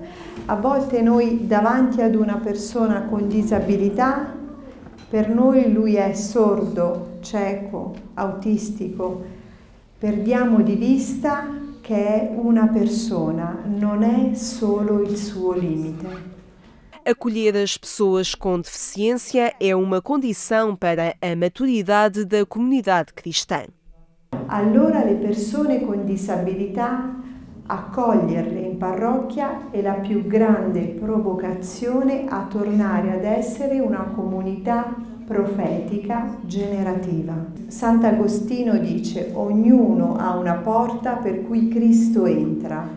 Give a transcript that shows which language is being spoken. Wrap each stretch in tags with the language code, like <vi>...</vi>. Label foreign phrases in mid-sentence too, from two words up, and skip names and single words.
<it>A volte noi davanti ad una persona con disabilità, per noi lui è sordo, cieco, autistico, perdiamo di vista che è una persona, non è solo il suo limite.</it> <pt>Acolher as pessoas com deficiência é uma condição para a maturidade da comunidade cristã.</pt> <it>Allora le persone con disabilità, accoglierle in parrocchia è la più grande provocazione a tornare ad essere una comunità profetica generativa. Sant'Agostino dice: ognuno ha una porta per cui Cristo entra.</it>